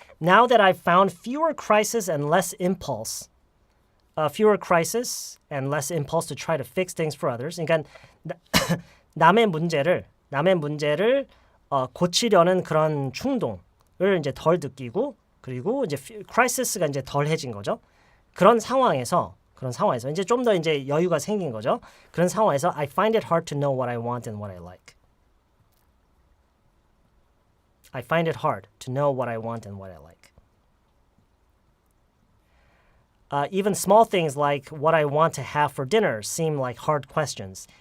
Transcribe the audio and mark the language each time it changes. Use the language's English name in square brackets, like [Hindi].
[English] Now that I've found fewer crises and less impulse. Fewer crises and less impulse to try to fix things for others. [Korean] 그러니까 남의 문제를 고치려는 그런 충동을 이제 덜 느끼고 그리고 이제 crisis가 이제 덜해진 거죠. 그런 상황에서 이제 좀 더 이제 여유가 생긴 거죠. 그런 상황에서 [English] I find it hard to know what I want and what I like. I find it hard to know what I want and what I like. Even small things like what I want to have for dinner seem like hard questions.